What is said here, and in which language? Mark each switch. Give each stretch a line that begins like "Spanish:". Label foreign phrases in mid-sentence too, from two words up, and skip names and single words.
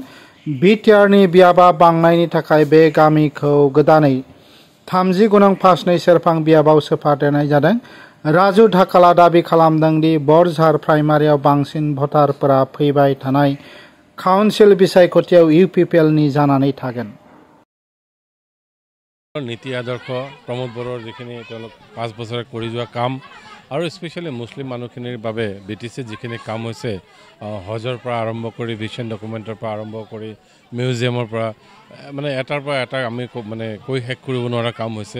Bodo: बिटिआरनि बियाबा बांनायनि थाखाय बे गामिखौ गोदानै 30 गोनां फासनै सेरफां बियाबाव सोफादेरनाय जादों। राजु ढाकालआ दाबि खालामदों दि बरझार प्राइमारियाव बांसिन भटारफोरा फैबाय थानाय काउन्सिल बिसायख'थियाव इउपिपिएलनि जानानै थागोन।
Assamese: নীতি আদৰ্শ প্ৰমোদ বড়োৰ যিখিনি 5 বছৰে কৰি যোৱা কাম আৰু স্পেচিয়েলি মুছলিম মানুহখিনিৰ বাবে বিটিচি যিখিনি কাম হৈছে হজৰ পৰা আৰম্ভ কৰি
English: vision documentr
Assamese: পৰা আৰম্ভ কৰি মিউজিয়ামৰ পৰা মানে এটাৰ পৰা এটা আমি মানে কৈ শেষ কৰিব নোৱাৰা কাম হৈছে।